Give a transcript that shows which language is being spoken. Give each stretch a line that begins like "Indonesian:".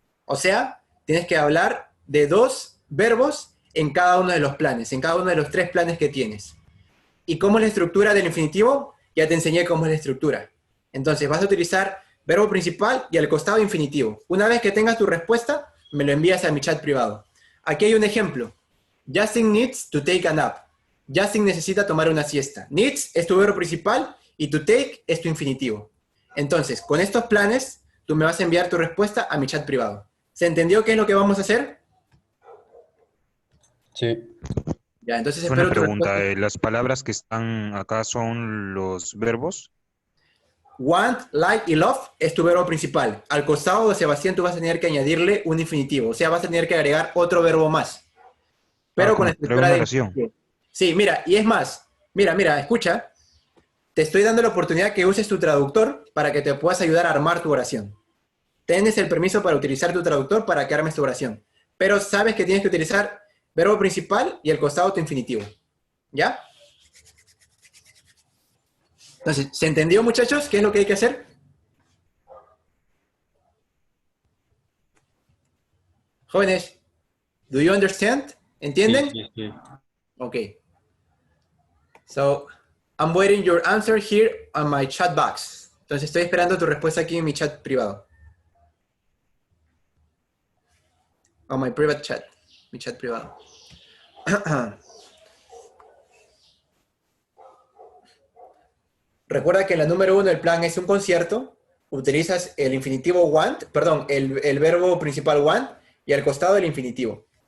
Spanish: O sea, tienes que hablar de dos verbos en cada uno de los planes, en cada uno de los tres planes que tienes. ¿Y cómo es la estructura del infinitivo? Ya te enseñé cómo es la estructura. Entonces vas a utilizar verbo principal y al costado infinitivo. Una vez que tengas tu respuesta, me lo envías a mi chat privado. Aquí hay un ejemplo.
English: Justin needs to take a nap.
Spanish: Justin necesita tomar una siesta. Needs es tu verbo principal y to take es tu infinitivo. Entonces, con estos planes, tú me vas a enviar tu respuesta a mi chat privado. ¿Se entendió qué es lo que vamos a hacer? Sí. Ya, entonces Una espero tu pregunta, respuesta. ¿las palabras que están acá son los verbos? Want, like y love es tu verbo principal. Al costado de Sebastián tú vas a tener que añadirle un infinitivo. O sea, vas a tener que agregar otro verbo más. Ah, Pero con la como crear una de oración. infinitivo. Sí, mira, y es más. Mira, escucha. Te estoy dando la oportunidad que uses tu traductor para que te puedas ayudar a armar tu oración. Tienes el permiso para utilizar tu traductor para que armes tu oración. Pero sabes que tienes que utilizar verbo principal y al costado tu infinitivo. ¿Ya? Entonces, ¿se entendió, muchachos? ¿Qué es lo que hay que hacer? Jóvenes,
English: ¿do you understand?
Spanish: Sí, ¿Entienden? sí, sí.
English: Okay. So, I'm waiting your answer here on my chat box.
Spanish: Entonces estoy esperando tu respuesta aquí en mi chat privado.
English: On my private chat.
Spanish: Mi chat privado. Recuerda que en la número 1 el plan es un concierto. Utilizas el infinitivo want, perdón, el verbo principal want y al costado el infinitivo.